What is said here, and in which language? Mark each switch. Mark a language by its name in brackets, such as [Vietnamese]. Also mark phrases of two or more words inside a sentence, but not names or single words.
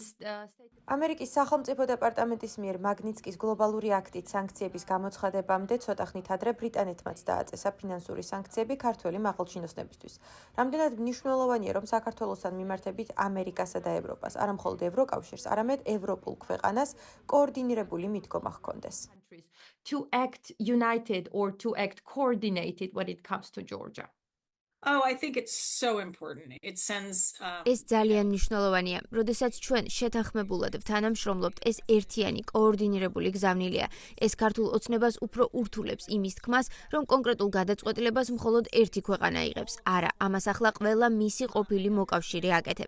[Georgian] ამერიკის სახელმწიფო დეპარტამენტის მიერ მაგნიცკის გლობალური აქტით სანქციების გამოცხადებამდე ცოტა ხნით ადრე ბრიტანეთმაც დააწესა ფინანსური სანქციები ქართველი მაღალჩინოსნებისთვის. რამდენად მნიშვნელოვანია, რომ საქართველოსთან მიმართებით ამერიკასა და ევროპას, არა მხოლოდ ევროკავშირს, არამედ ევროპულ ქვეყანას კოორდინირებული მიდგომა ჰქონდეს. [English] to act united or to act coordinated when it comes to Georgia. Oh, I think it's so important. It sends [Georgian] ეს ძალიან მნიშვნელოვანია. როდესაც ჩვენ შეთანხმებულად ვთანამშრომლობთ, ეს ერთიანი კოორდინირებული გზავნილია. ეს ქართულ ოცნებას უფრო ურთულებს იმის თქმას, რომ კონკრეტულ გადაწყვეტილებას მხოლოდ ერთი ქვეყანა იღებს. არა, ამას ახლა ყველა მისი ყოფილი მოკავშირე აკეთებს.